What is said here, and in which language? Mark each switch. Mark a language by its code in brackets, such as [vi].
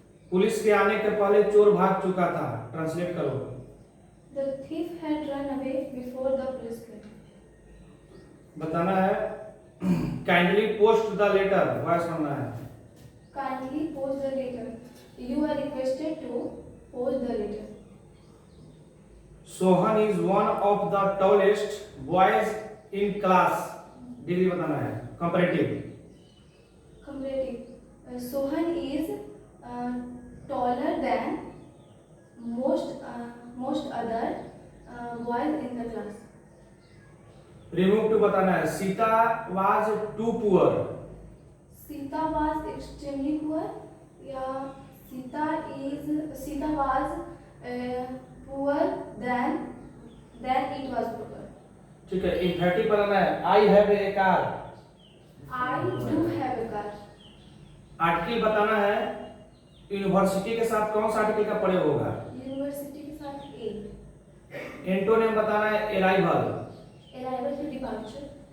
[hi] Police के आने के पहले चोर भाग चुका था। ट्रांसलेट करो। [en] The thief had run away before the police came. [hi] बताना है [en] kindly post the letter, [hi] voice करना है। [en] Kindly post the letter. You are requested to post the letter. Sohan is one of the tallest boys in class. [hi] Degree बताना है comparative. [en] Comparative. Sohan is taller than most other boys in the class. [hi] Remove to बताना है [en] Sita was too poor. Sita was extremely poor. Yeah, Sita was poor than it was poor. [hi] ठीक है। इम्फेटिव बनाना है [en] I have a car. I do have a car. [hi] Article बताना है university के साथ कौन सा आर्टिकल का प्रयोग होगा। University के साथ a. एंटोनिम बताना है अराइवल। [en] Arrival to departure.